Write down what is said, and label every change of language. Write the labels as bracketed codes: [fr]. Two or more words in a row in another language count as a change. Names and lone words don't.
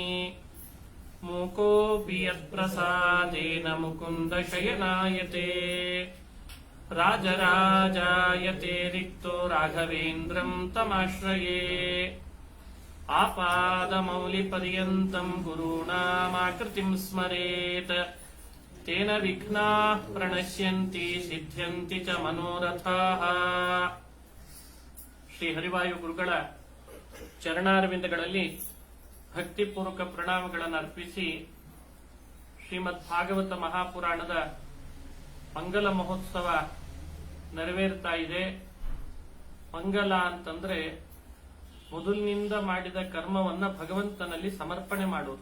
[sa] मूकोऽपि यत्प्रसादेन मुकुन्दशयनायते राजराजायते रिक्तो राघवेन्द्रं तमाश्रये आपादमौलिपर्यन्तं गुरूणामाकृतिं स्मरेत् तेन विघ्नाः प्रणश्यन्ति सिद्ध्यन्ति च मनोरथाः [kn] ಶ್ರೀ ಹರಿವಾಯು ಗುರುಗಳ ಚರಣಾರವಿಂದಗಳಲ್ಲಿ ಭಕ್ತಿಪೂರ್ವಕ ಪ್ರಣಾಮಗಳನ್ನು ಅರ್ಪಿಸಿ ಶ್ರೀಮದ್ ಭಾಗವತ ಮಹಾಪುರಾಣದ ಮಂಗಲ ಮಹೋತ್ಸವ ನೆರವೇರ್ತಾ ಇದೆ. ಮಂಗಲ ಅಂತಂದ್ರೆ ಮೊದಲಿನಿಂದ ಮಾಡಿದ ಕರ್ಮವನ್ನ ಭಗವಂತನಲ್ಲಿ ಸಮರ್ಪಣೆ ಮಾಡೋದು.